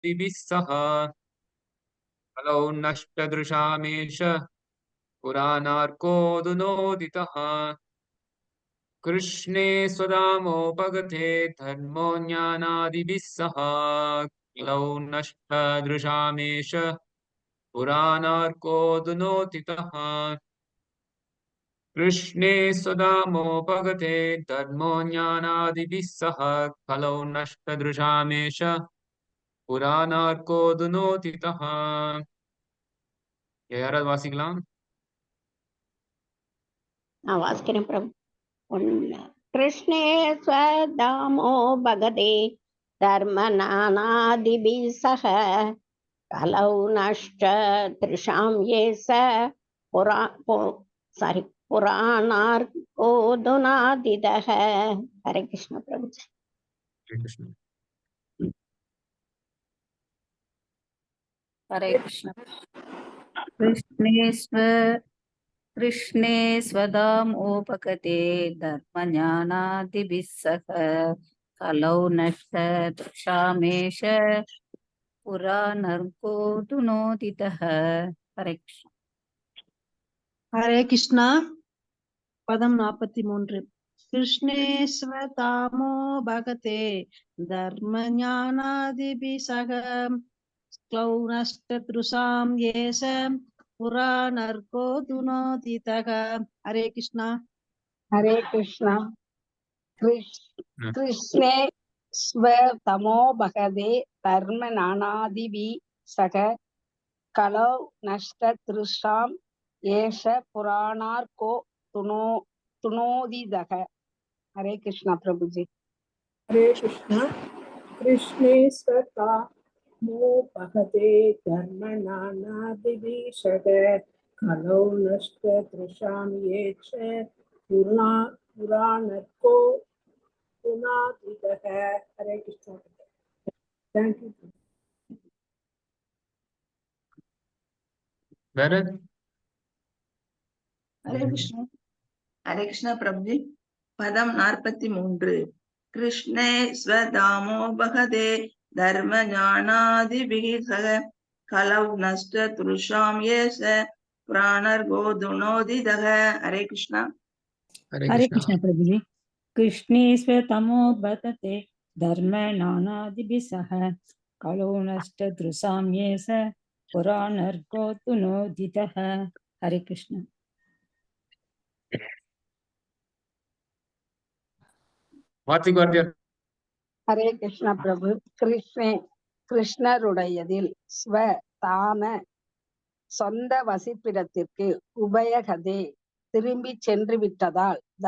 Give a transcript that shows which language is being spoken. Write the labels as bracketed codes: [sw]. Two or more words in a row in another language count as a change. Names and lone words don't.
[sa] सह कलौ नष्टदृशामेष पुराणार्कोऽधुनोदितः कृष्णे स्वधामोपगते धर्मो ज्ञानादिभिः सह कलौ नष्टदृशामेष पुराणार्कोऽधुनोदितः कृष्णे स्वधामोपगते धर्मो ज्ञानादिभिः सह कलौ नष्टदृशामेष पुराणार्कोऽधुनोदितः. [ta] யாராவது வாசிக்கலாம்? வாசிக்கிறேன் பிரபு. [sa] कृष्णे स्वधामोपगते धर्म ज्ञानादिभिः सह कलौ नष्टदृशाम् एष पुराणार्कोऽधुनोदितः. हरे कृष्ण प्रभु. हरे कृष्ण. कृष्णे स्वदामोपगते धर्मज्ञानादिभिः सह कलौ नष्टदृशामेष पुराणार्कोऽधुनोदितः. हरे कृष्ण. हरे कृष्णा. पदम 43. कृष्णे स्वदामो भगते धर्म ज्ञानादिभिः सह क्लौ नष्टदृशां येष पुराणार्कोऽधुनोदितः. हरे कृष्णा. हरे कृष्णा. कृष्णे स्वतमो भगदे धर्म नानादिभिः सह कलौ नष्टदृशां येष पुराणार्कोऽधुनोदितः. हरे कृष्णा [hi] प्रभु जी. [sa] हरे कृष्णा. कृष्णे स्वदामो भगते धर्म नानादिभिः सह कलौ नष्टदृशां येष पुराणार्कोऽधुनोदितः. हरे कृष्णा. [en] thank you. [sa] भरत. हरे कृष्णा. हरे कृष्णा [hi] प्रभु जी. [sa] पदम 43. कृष्णे स्वदामो भगदे धर्म ज्ञानादिभिः सह कलौ नष्टदृशां येष पुराणार्कोऽधुनोदितः. हरे कृष्णा. हरे कृष्ण [hi] प्रभु जी. [sa] कृष्णे स्वतमो भगते धर्म नानादिभिः सह कलौ नष्टदृशां येष पुराणार्कोऽधुनोदितः. हरे कृष्ण. हरे कृष्ण प्रभु. [ta] கிருஷ்ணருடையதில் [sa] स्व धाम [ta] சொந்த வசிப்பிடத்திற்கு உபயகதே திரும்பி சென்று விட்டதால்